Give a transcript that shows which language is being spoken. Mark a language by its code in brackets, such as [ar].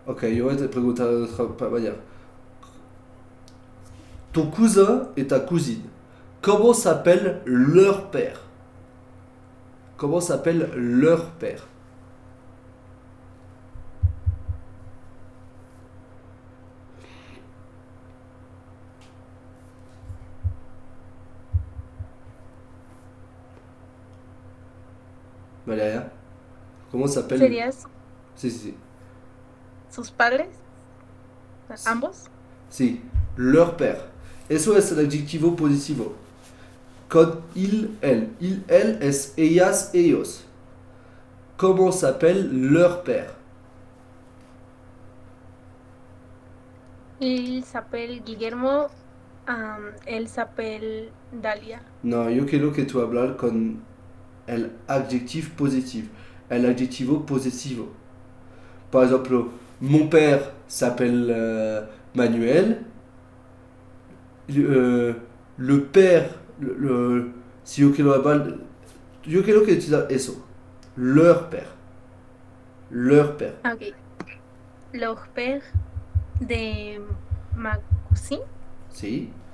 [es] Ok, yo voy a te preguntar de otra manera. [fr] Ton cousin et ta cousine, comment s'appelle leur père? Comment s'appelle leur père? Valéria, comment s'appelle? [es] ¿Sería Si, si, si. sus padres? ¿Ambos? [fr] Si, leur père. [es] Eso es el adjetivo positivo. Con il, elle es ellas, ellos. [fr] Comment s'appelle leur père? Il s'appelle Guillermo. Él s'appelle Dalia. [es] Non, yo quiero que tú hablar con el [fr] adjectif positif. [es] El adjetivo posesivo. [fr] Par exemple, mon père s'appelle Manuel. Le père, [es] si yo quiero hablar, yo quiero que utilizar eso. [fr] Leur père. Leur père. Ok. Le père de ma cousine [es] Si.